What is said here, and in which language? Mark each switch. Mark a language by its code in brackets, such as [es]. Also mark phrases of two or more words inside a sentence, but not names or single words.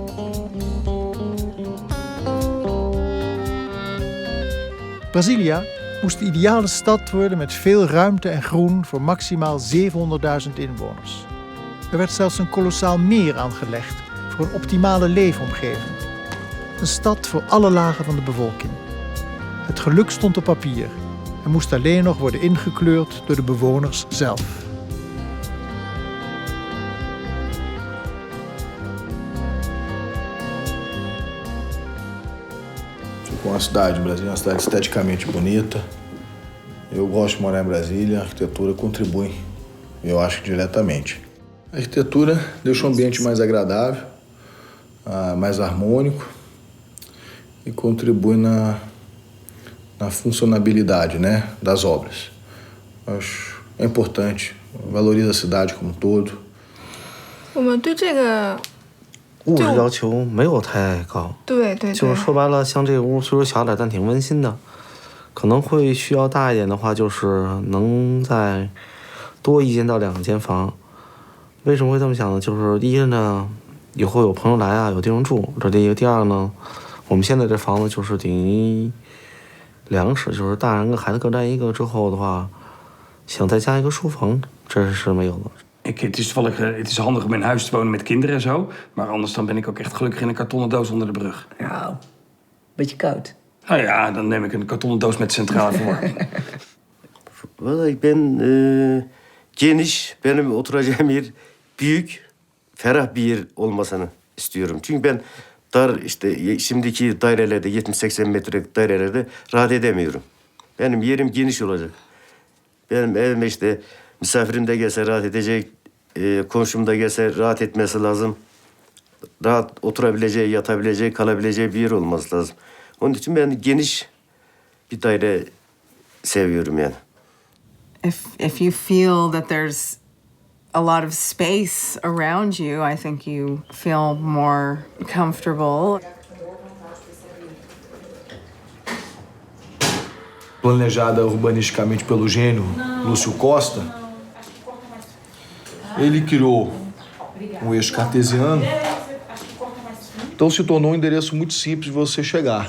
[nl] Brasilia moest de ideale stad worden met veel ruimte en groen voor maximaal 700.000 inwoners. Er werd zelfs een kolossaal meer aangelegd voor een optimale leefomgeving. Een stad voor alle lagen van de bevolking. Het geluk stond op papier en moest alleen nog worden ingekleurd door de bewoners zelf. [pt] Uma cidade, Brasília é uma cidade esteticamente bonita. Eu gosto de morar em Brasília, a arquitetura contribui, eu acho, diretamente. A arquitetura deixa o ambiente mais agradável, mais harmônico e contribui na funcionabilidade, né, das obras. Acho é importante, valoriza a cidade como um todo. [zh] 我们对这个物质要求没有太高，对，就是说白了，像这个屋虽说小点，但挺温馨的。可能会需要大一点的话，就是能再多1间到2间房。为什么会这么想呢？就是第一呢，以后有朋友来啊，有地方住，这第一个。第二呢，我们现在这房子就是等于2室，就是大人跟孩子各占一个之后的话，想再加一个书房，这是没有的。 [nl] Het is handig om in huis te wonen met kinderen en zo. Maar anders dan ben ik ook echt gelukkig in een kartonnen doos onder de brug. Nou, beetje koud. Nou ja, dan neem ik een kartonnen doos met centrale verwarming. [tr] Vallahi ben geniş, benim oturacağım yer büyük, ferah bir yer olmasını istiyorum. Çünkü ben dar işte şimdiki dairelerde 70-80 metrelik dairelerde rahat edemiyorum. Benim yerim geniş olacak. Benim evime işte misafirim de gelse rahat edecek, komşum da gelse rahat etmesi lazım. Rahat oturabileceği, yatabileceği, kalabileceği bir yer olması lazım. Onun için ben geniş bir daire seviyorum yani. [en] If you feel that there's a lot of space around you, I think you feel more comfortable. [pt] Planejada urbanisticamente pelo gênio Lúcio Costa, ele criou um eixo cartesiano, então se tornou um endereço muito simples de você chegar.